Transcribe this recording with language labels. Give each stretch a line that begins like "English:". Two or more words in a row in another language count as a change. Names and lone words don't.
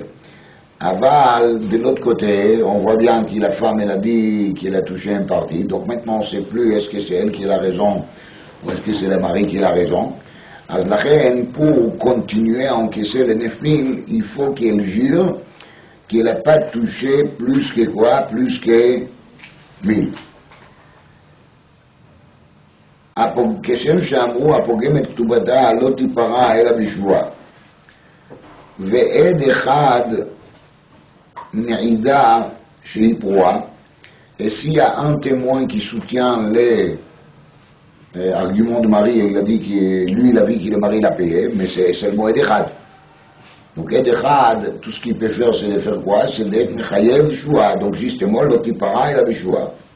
French: Aval, de l'autre côté, on voit bien que la femme, elle a dit qu'elle a touché une partie. Donc maintenant, on ne sait plus est-ce que c'est elle qui a la raison ou est-ce que c'est le mari qui a la raison. Alors la reine, pour continuer à encaisser les 9 000, il faut qu'elle jure qu'elle n'a pas touché plus que quoi? Plus que 1000.
Hebrew: כשם שאמרו הפוגם את כתובתה לא תיפרע אלא בשבועה. ועד אחד מעידה שהיא פרועה,
French: et s'il y a un témoin qui soutient les arguments de Marie, il a dit que lui il a vu que le mari l'a payé, mais c'est seulement
Hebrew: עד אחד.
French: Donc
Hebrew: עד אחד,
French: tout ce qu'il peut faire, c'est de faire quoi? C'est d'être
Hebrew: מחייב שבועה.
French: Donc justement,
Hebrew: לא תיפרע אלא בשבועה.